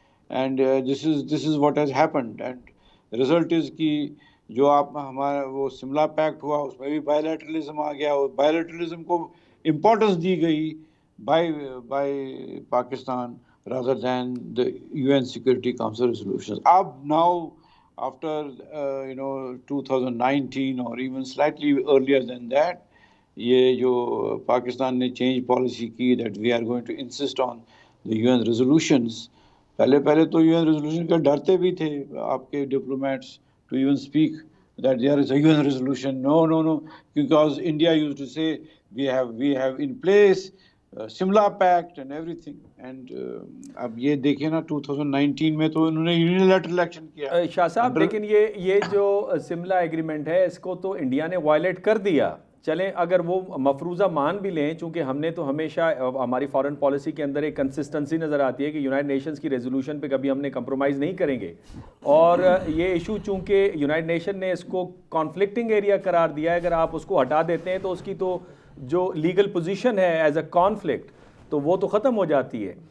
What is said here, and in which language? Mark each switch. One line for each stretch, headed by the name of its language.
English: And this is what has happened.
Urdu: And result is کہ جو آپ ہمارا وہ سملا پیکٹ ہوا اس میں بھی بائیلیٹرلزم آ گیا, اور بائیلیٹرلزم کو امپورٹنس دی گئی by Pakistan
English: rather than the UN Security Council resolutions. Now, after 2019 or even slightly earlier than that,
Urdu: یہ جو پاکستان نے چینج پالیسی کی
English: that we are going to insist on the UN resolutions.
Urdu: پہلے تو UN resolution کا ڈرتے بھی تھے آپ کے diplomats
English: to even speak that there is a UN resolution. No, because India used to say we have in place Simla pact and everything.
Urdu: And اب یہ دیکھیں نا 2019 میں تو انہوں نے یونیلیٹرل ایکشن کیا. شاہ صاحب لیکن یہ جو سملا ایگریمنٹ ہے اس کو تو انڈیا نے وائلیٹ کر دیا. چلیں اگر وہ مفروضہ مان بھی لیں, چونکہ ہم نے تو ہمیشہ ہماری فارن پالیسی کے اندر ایک کنسسٹنسی نظر آتی ہے کہ یونائٹڈ نیشنز کی ریزولوشن پہ کبھی ہم نے کمپرومائز نہیں کریں گے, اور یہ ایشو چونکہ یونائٹڈ نیشن نے اس کو کانفلکٹنگ ایریا قرار دیا ہے, اگر آپ اس کو ہٹا دیتے ہیں تو اس کی تو جو لیگل پوزیشن ہے ایز اے کانفلکٹ تو وہ تو ختم ہو جاتی ہے.